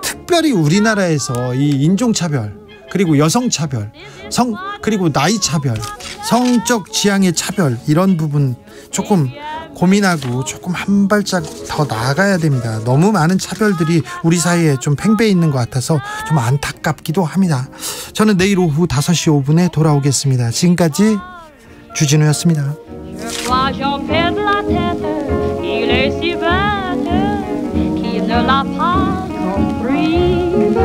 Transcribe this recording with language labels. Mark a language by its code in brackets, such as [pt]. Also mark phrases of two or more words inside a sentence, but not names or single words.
[ko] 특별히 우리나라에서 이 인종차별, 그리고 여성차별, 그리고 나이차별, 성적 지향의 차별, 이런 부분 조금 고민하고 조금 한 발짝 더 나아가야 됩니다. 너무 많은 차별들이 우리 사이에 좀 팽배해 있는 것 같아서 좀 안타깝기도 합니다. 저는 내일 오후 5시 5분에 돌아오겠습니다. 지금까지 주진우였습니다. [fr] Il est si belle qu'il ne l'a pas compris.